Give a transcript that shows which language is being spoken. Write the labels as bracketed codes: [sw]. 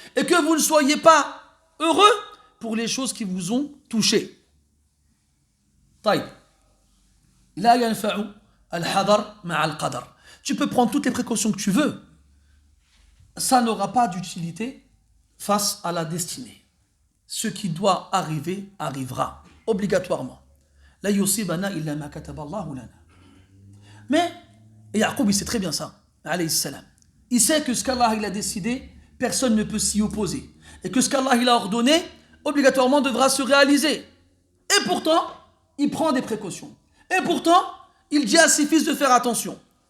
[fr] et que vous ne soyez pas heureux pour les choses qui vous ont touché. [ar] طيب. لا ينفع الحذر مع القدر. [fr] Tu peux prendre toutes les précautions que tu veux. Ça n'aura pas d'utilité face à la destinée. Ce qui doit arriver, arrivera. Obligatoirement. [ar] لا يصيبنا إلا ما كتب الله لنا. [fr] Mais Yaqub, il sait très bien ça, [ar] alayhi salam. [fr] Il sait que ce qu'Allah il a décidé, personne ne peut s'y opposer. Et que ce qu'Allah il a ordonné, obligatoirement devra se réaliser. Et pourtant, il prend des précautions. Et pourtant, il dit à ses fils de faire attention.